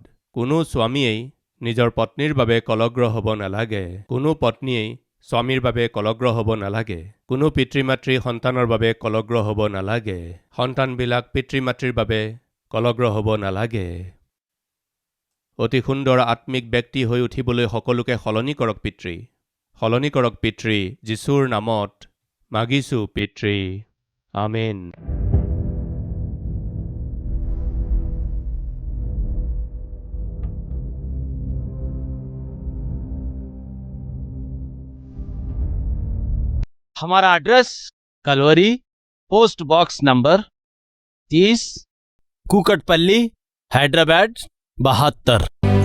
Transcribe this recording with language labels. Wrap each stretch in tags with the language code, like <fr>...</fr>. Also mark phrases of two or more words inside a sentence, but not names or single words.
<as>কোনো স্বামীয়েই নিজৰ পত্নীৰ বাবে কলগ্ৰ হ'ব নালাগে, কোনো পত্নীয়েই স্বামীৰ বাবে কলগ্ৰ হ'ব নালাগে, কোনো পিতৃ মাতৃ সন্তানৰ বাবে কলগ্ৰ হ'ব নালাগে, সন্তানবিলাক পিতৃ মাতৃৰ বাবে কলগ্ৰ হ'ব নালাগে। অতি সুন্দৰ আত্মিক ব্যক্তি হৈ উঠিবলৈ সকলোকে সলনি কৰক পিতৃ, সলনি কৰক পিতৃ, যীশুৰ নামত মাগিছোঁ পিতৃ, আমেন।</as> <hi>हमारा एड्रेस कलवरी, पोस्ट बॉक्स नंबर 30, कुकटपल्ली, हैदराबाद 72।</hi>